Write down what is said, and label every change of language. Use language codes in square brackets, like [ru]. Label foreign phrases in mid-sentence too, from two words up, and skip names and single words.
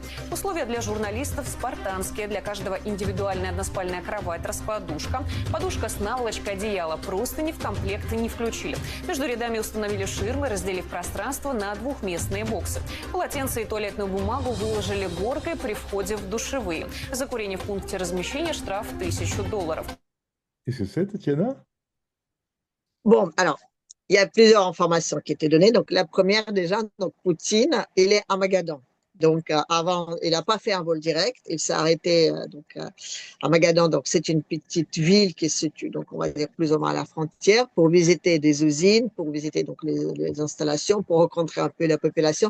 [ru] Условия для журналистов спартанские. Для каждого индивидуальная односпальная кровать, раскладушка, подушка с наволочкой, одеяло, простыни в комплект не включили. Между рядами установили ширмы, разделив пространство на двухместные боксы. Полотенце и туалетную бумагу выложили горкой при входе в душевые. За курение в пункте размещения штраф $1000. [fr] Qu'est-ce que c'est, Tatiana? Bon, alors, il y a plusieurs informations qui étaient données. Donc, la première, déjà, donc, Poutine, il est à Magadan. Donc, avant, il n'a pas fait un vol direct. Il s'est arrêté à Magadan. Donc, c'est une petite ville qui se situe, donc, on va dire plus ou moins à la frontière, pour visiter des usines, pour visiter donc les installations, pour rencontrer un peu la population.